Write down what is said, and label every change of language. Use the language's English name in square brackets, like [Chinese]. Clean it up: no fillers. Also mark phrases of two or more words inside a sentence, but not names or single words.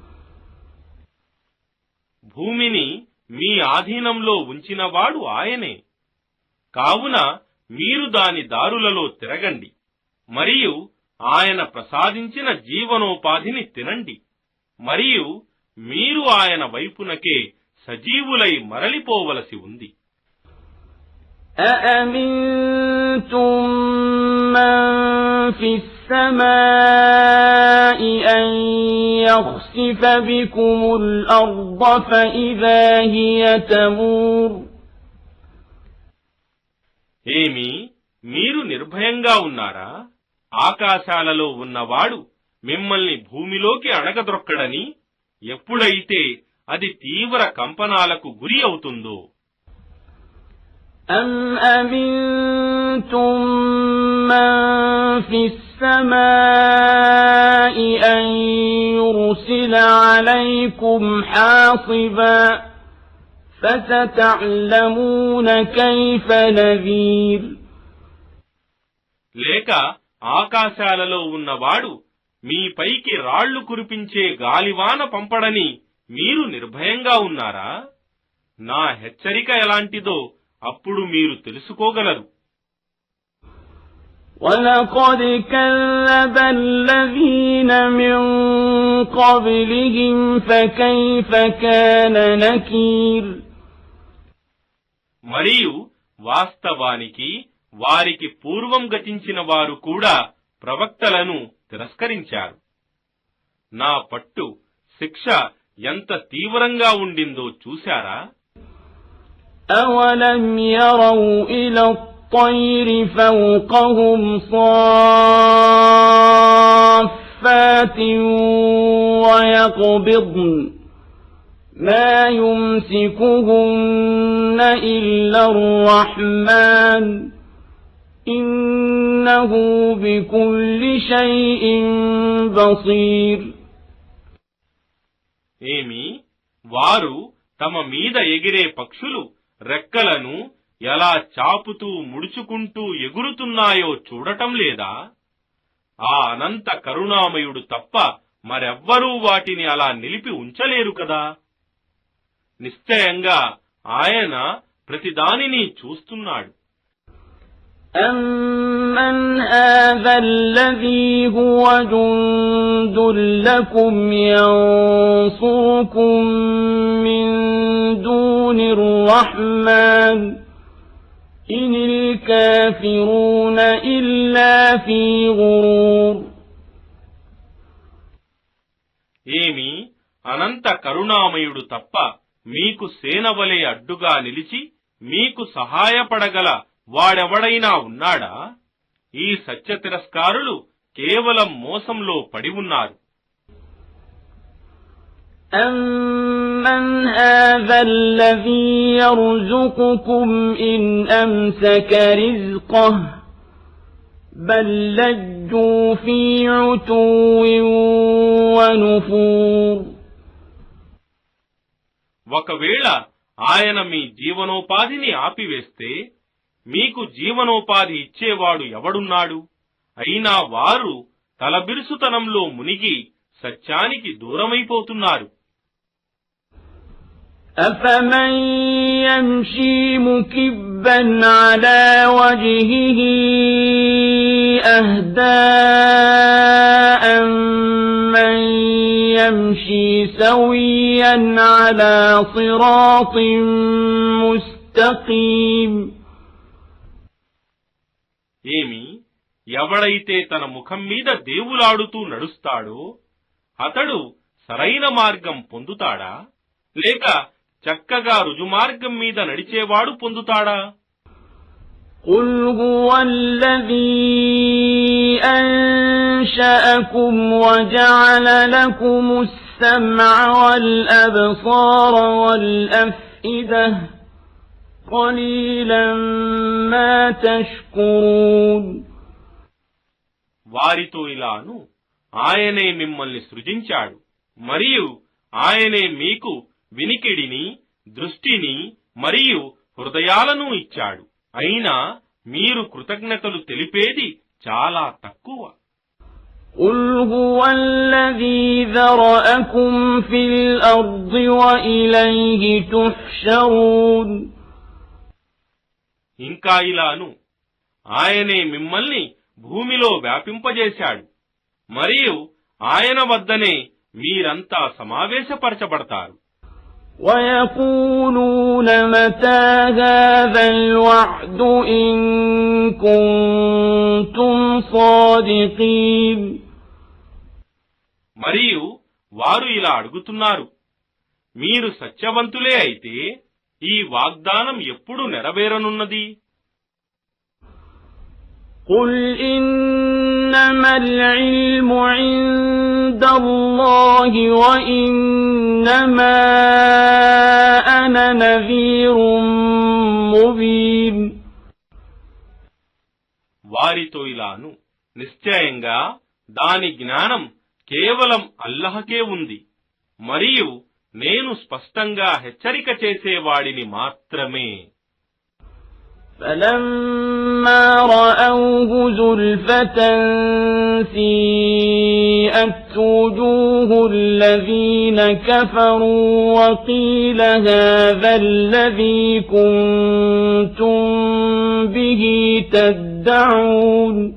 [Telugu] భూమిని మీ ఆధీనంలో ఉంచినవాడు ఆయనే. కావున మీరు దాని దారులలో తిరగండి మరియు ఆయన ప్రసాదించిన జీవనోపాధిని తినండి మరియు మీరు ఆయన వైపునకే సజీవులై మరలిపోవలసి ఉంది. [Arabic] أأمنتم من في السماء أن يخسف بكم الأرض فإذا هي تمور. [Telugu] ఏమి, మీరు నిర్భయంగా ఉన్నారా? ఆకాశాలలో ఉన్నవాడు మిమ్మల్ని భూమిలోకి అణగద్రొక్కడని ఎప్పుడైతే అది తీవ్ర కంపనాలకు గురి అవుతుందో. [Arabic] أم أمنتم من في السماء أن يرسل عليكم حاصبا فستعلمون كيف نذير. [Telugu] లేక ఆకాశాలలో ఉన్నవాడు మీ పైకి రాళ్లు కురిపించే గాలివాన పంపడని మీరు నిర్భయంగా ఉన్నారా? నా హెచ్చరిక ఎలాంటిదో అప్పుడు మీరు తెలుసుకోగలరు. [Arabic] وَلَقَدْ كَذَّبَ الَّذِينَ مِن قَبْلِهِمْ فَكَيْفَ كَانَ نَكِيرِ. [Telugu] మరియు వాస్తవానికి వారికి పూర్వం గతించిన వారు కూడా ప్రవక్తలను తిరస్కరించారు. నా పట్టు, శిక్ష ఎంత తీవ్రంగా ఉండిందో చూశారా? [Arabic] أَوَلَمْ يَرَوْا إِلَى الطَّيْرِ فَوْقَهُمْ صَافَّاتٍ وَيَقْبِضْنَ ما يمسكهن إلا الرحمن إنه بكل شيء بصير. [Telugu] ఏమి వారు తమ మీద ఎగిరే పక్షులు రెక్కలను ఎలా చాపుతూ ముడుచుకుంటూ ఎగురుతున్నాయో చూడటం లేదా? ఆ అనంత కరుణామయుడు తప్ప మరెవ్వరూ వాటిని అలా నిలిపి ఉంచలేరు కదా. నిశ్చయంగా ఆయన ప్రతిదానిని చూస్తున్నాడు. [Arabic] أَمَّنْ هَذَا الَّذِي هُوَ جُندٌ لَكُمْ يَنصُرُكُم مِّن دُونِ الرَّحْمَنِ إِنِ الْكَافِرُونَ إِلَّا فِي غُرُورٍ. [Telugu] ఏమి అనంత కరుణామయుడు తప్ప మీకు సేనవలే అడ్డుగా నిలిచి మీకు సహాయపడగల వాడెవడైనా ఉన్నాడా? ఈ సత్య తిరస్కారులు కేవలం మోసంలో పడి ఉన్నారు. [Arabic] أَمَّنْ هَذَا الَّذِي يَرْزُقُكُمْ إِنْ أَمْسَكَ رِزْقَهُ بَل لَّجُّوا فِي عُتُوٍّ وَنُفُورٍ. [Telugu] ఒకవేళ ఆయన మీ జీవనోపాధిని ఆపివేస్తే మీకు జీవనోపాధి ఇచ్చేవాడు ఎవడున్నాడు? అయినా వారు తలబిరుసుతనంలో మునిగి సత్యానికి దూరమైపోతున్నారు. [Arabic] أَفَمَن يَمْشِي مُكِبًّا عَلَى وَجْهِهِ أَهْدَىٰ أَمَّن يَمْشِي سَوِيًّا عَلَى صِرَاطٍ مُّسْتَقِيمٍ. [Telugu] ఏమి ఎవడైతే తన ముఖం మీద దేవులాడుతూ నడుస్తాడో అతడు సరైన మార్గం పొందుతాడా? లేక చక్కగా రుజుమార్గం మీద నడిచేవాడు పొందుతాడా? [Arabic] قُلْ هُوَ الَّذِي أَنشَأَكُمْ وَجَعَلَ لَكُمُ السَّمْعَ وَالْأَبْصَارَ وَالْأَفْئِدَةَ قَلِيلًا مَا تَشْكُرُونَ. [Telugu] వారితో ఇలాను, ఆయనే మిమ్మల్ని సృజించాడు మరియు ఆయనే మీకు వినికిడిని, దృష్టిని మరియు హృదయాలను ఇచ్చాడు. అయినా మీరు కృతజ్ఞతలు తెలిపేది చాలా తక్కువ. [Arabic] قُلْ هُوَ الَّذِي ذَرَأَكُمْ فِي الْأَرْضِ وَإِلَيْهِ تُحْشَرُونَ. [Telugu] ఇంకా ఇలాను, ఆయనే మిమ్మల్ని భూమిలో వ్యాపింపజేశాడు మరియు ఆయన వద్దనే మీరంతా సమావేశపరచబడతారు. [Arabic] وَيَقُولُونَ مَتَىٰ هَٰذَا الْوَعْدُ إِن كُنتُمْ صَادِقِينَ. [Telugu] మరియు వారు ఇలా అడుగుతున్నారు, మీరు సత్యవంతులే అయితే ఈ వాగ్దానం ఎప్పుడు నెరవేరనున్నది? [Arabic] قُلْ إِنَّمَا الْعِلْمُ عِندَ اللَّهِ وَإِنَّمَا أَنَا نَذِيرٌ مُبِينٌ. [Telugu] వారితో ఇలాను, నిశ్చయంగా దాని జ్ఞానం కేవలం అల్లహకే ఉంది మరియు నేను స్పష్టంగా హెచ్చరిక చేసేవాడిని మాత్రమే. [Arabic] فَلَمَّا رَأَوْهُ زُلْفَةً سِيئَتْ وُجُوهُ الَّذِينَ كَفَرُوا وَقِيلَ هَٰذَا الَّذِي كُنتُم بِهِ تَدَّعُونَ.